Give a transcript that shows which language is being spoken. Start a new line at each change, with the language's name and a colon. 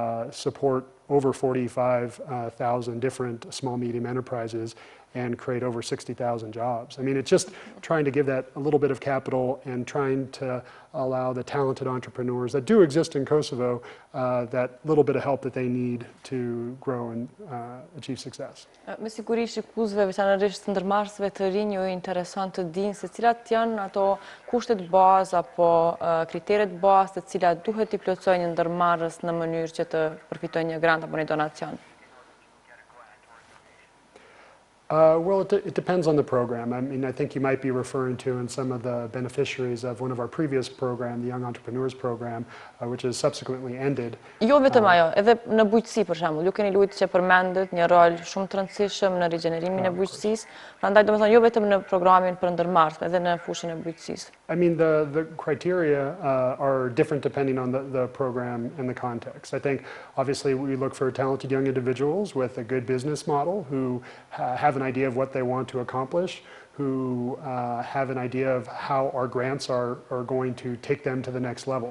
English: support over 45,000 different small, medium enterprises, and create over 60,000 jobs. I mean, it's just trying to give that a little bit of capital and trying to allow the talented entrepreneurs that do exist in Kosovo that little bit of help that they need to grow and achieve success.
Albanian: Me siguri shikuesve, veçanërisht ndërmarrësve të rinj, ju intereson të dinë se cilat janë ato kushtet bazë apo kriteret bazë të cilat duhet i plotësojë një ndërmarrës në mënyrë që të përfitojë një grant apo një donacion.
English: Well, it depends on the program. I mean, I think you might be referring to in some of the beneficiaries of one of our previous program, the Young Entrepreneurs Program, which has subsequently ended.
Albanian: Jo vetëm ajo, edhe në bujqësi për shembull, ju keni luajtur që përmendet një rol shumë të rëndësishëm në rigenerimin e bujqësisë, prandaj domethënë jo vetëm në programin për ndërmarrësve, edhe në fushën e bujqësisë.
English: I mean, the criteria are different depending on the program and the context. I think, obviously, we look for talented young individuals with a good business model who have an idea of what they want to accomplish, who have an idea of how our grants are going to take them to the next level.